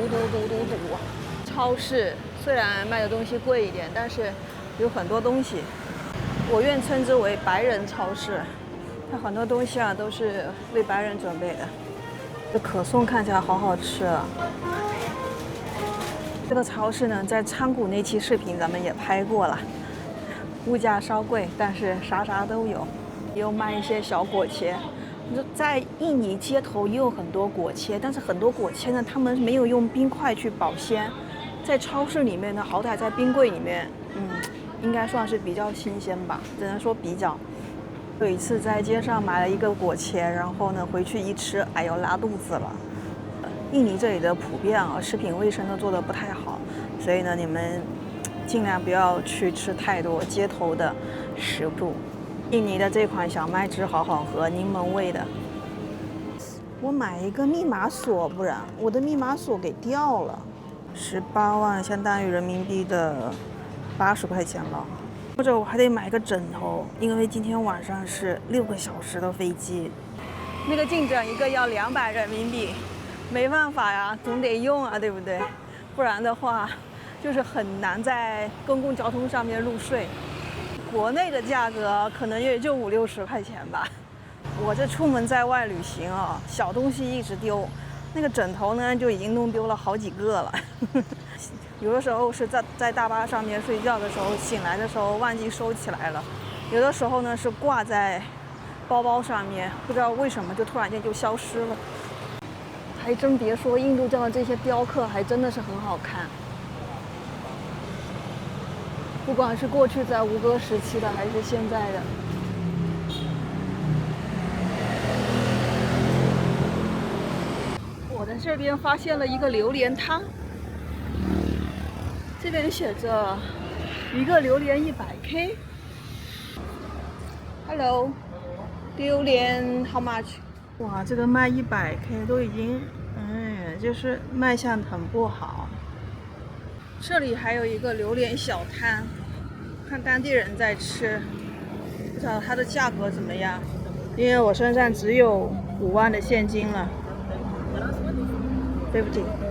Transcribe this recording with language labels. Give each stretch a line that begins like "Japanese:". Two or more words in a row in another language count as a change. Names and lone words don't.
Chinese: 超市雖然賣的東西貴一點，但是有很多東西。我願稱之為白人超市，它很多東西啊都是為白人準備的。這可頌看起來好好吃啊！這個超市呢，在昌谷那期視頻咱們也拍過了，物價稍貴，但是啥都有，也有賣一些小果切。在印尼街頭也有很多果切，但是很多果切呢，他們沒有用冰塊去保鮮，在超市裡面呢，好歹在冰櫃裡面，應該算是比較新鮮吧，只能說比較。有一次在街上買了一個果切，然後呢回去一吃，哎呦拉肚子了。印尼這裡的普遍啊，食品衛生都做得不太好，所以呢你們盡量不要去吃太多街頭的食物。印尼的這款小麥汁好好喝，檸檬味的。我買一個密碼鎖，不然我的密碼鎖給掉了。18萬相當於人民幣的80塊錢了，或者我還得買個枕頭，因為今天晚上是6個小時的飛機。那個鏡枕一個要200人民幣，沒辦法呀，總得用啊，對不對？不然的話，就是很難在公共交通上面入睡。國內的價格可能也就50-60塊錢吧。我這出門在外旅行啊，小東西一直丟，那個枕頭呢就已經弄丟了好幾個了。有的時候是在大巴上面睡覺的時候，醒來的時候忘記收起來了；有的時候呢是掛在包包上面，不知道為什麼就突然間就消失了。還真別說，印度教的這些雕刻還真的是很好看，不管是過去在吳哥時期的，還是現在的。我在這邊發現了一個榴蓮湯。這邊寫着一個榴蓮100K。Hello， 榴蓮
English: how much？
Chinese: 哇，這個賣100K 都已經就是賣相很不好。这里还有一个榴蓮小攤，看当地人在吃，不知道它的价格怎麼樣。因為我身上只有5萬的現金了。50.